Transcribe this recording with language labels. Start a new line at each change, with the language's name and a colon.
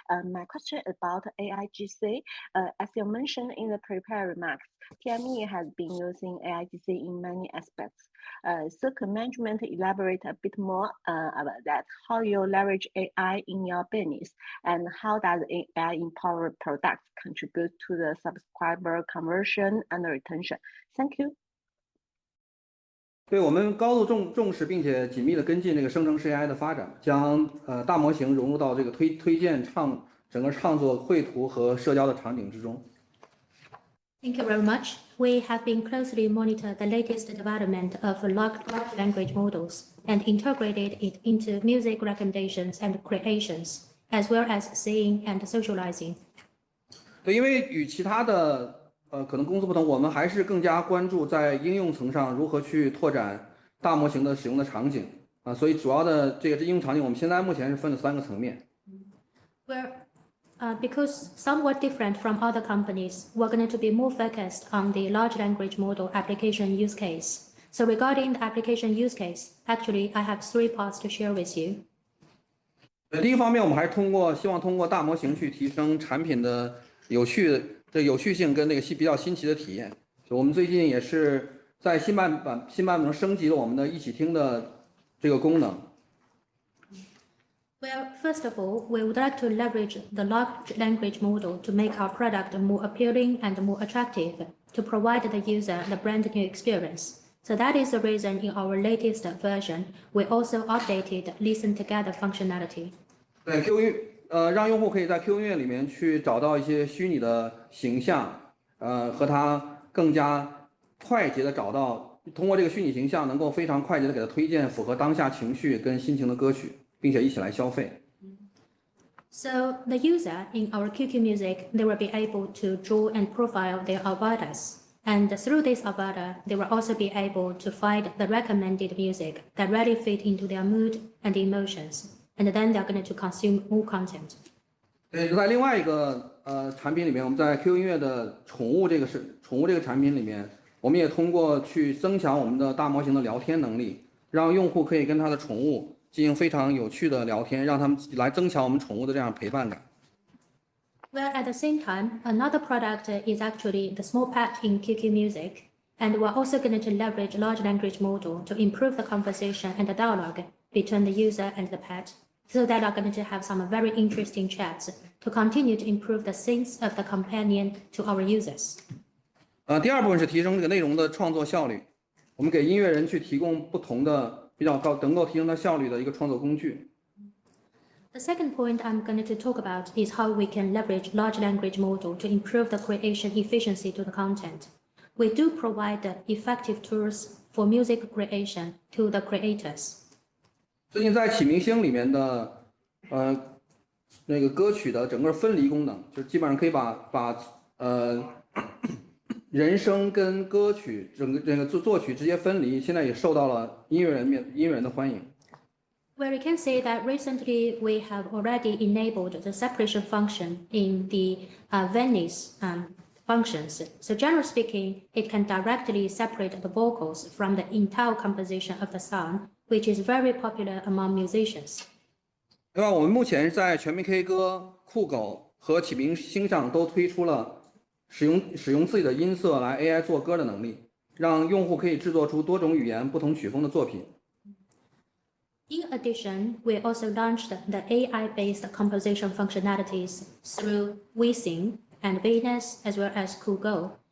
English: My question about AIGC. As you mentioned in the prepared remarks, TME has been using AIGC in many aspects. So could management elaborate a bit more about that? How you leverage AI in your business, and how does AI-empowered products contribute to the subscriber conversion and retention? Thank you.
Chinese: 对我们高度重视，并且紧密的跟进这个生成式 AI 的发展，将大模型融入到这个推荐整个创作、绘图和社交的场景之中。
English: Thank you very much. We have been closely monitor the latest development of large language models and integrated it into music recommendations and creations, as well as seeing and socializing.
Chinese: 对，因为与其他的可能公司不同，我们还是更加关注在应用层上如何去拓展大模型的使用的场景啊，所以主要的这个应用场景，我们现在目前是分了3个层面。
English: Because somewhat different from other companies, we're going to be more focused on the large language model application use case. So regarding the application use case, actually, I have 3 parts to share with you.
Chinese: 第一方面，我们还是希望通过大模型去提升产品的有趣性跟那个比较新奇的体验。我们最近也是在新版本中升级了我们的一起听的这个功能。
English: Well, first of all, we would like to leverage the large language model to make our product more appealing and more attractive to provide the user the brand new experience. So that is the reason in our latest version, we also updated Listen Together functionality.
Chinese: 对 Q 音让用户可以在 Q 音乐里面去找到一些虚拟的形象，和它更加快捷的找到，通过这个虚拟形象能够非常快捷的给它推荐符合当下情绪跟心情的歌曲。并且一起来消费。
English: So the user in our QQ Music, they will be able to draw and profile their avatars. And through this avatar, they will also be able to find the recommended music that really fit into their mood and emotions. And then they're going to consume more content.
Chinese: 对，在另外一个产品里面，我们在 QQ 音乐的宠物这个产品里面，我们也通过去增强我们的大模型的聊天能力，让用户可以跟他的宠物进行非常有趣的聊天，让他们来增强我们宠物的这样陪伴感。
English: Well, at the same time, another product is actually the small pet in QQ Music, and we're also going to leverage large language model to improve the conversation and the dialogue between the user and the pet, so that are going to have some very interesting chats to continue to improve the sense of the companion to our users.
Chinese: 第二部分是提升这个内容的创作效率，我们给音乐人去提供不同的。比较高，能够提升它效率的一个创作工具。
English: The second point I'm going to talk about is how we can leverage large language model to improve the creation efficiency to the content. We do provide effective tools for music creation to the creators.
Chinese: 最近在启明星里面的那个歌曲的整个分离功能，就基本上可以把人声跟歌曲整个这个作曲直接分离，现在也受到了音乐人的欢迎。
English: Where we can say that recently we have already enabled the separation function in the Venice functions. So generally speaking, it can directly separate the vocals from the entire composition of the song, which is very popular among musicians.
Chinese: 对吧？我们目前在全民 K 歌、酷狗和启明星上都推出了。使用自己的音色来 AI 做歌的能力，让用户可以制作出多种语言、不同曲风的作品。
English: In addition, we also launched the AI-based composition functionalities through NYSE and Venus, as well as Google.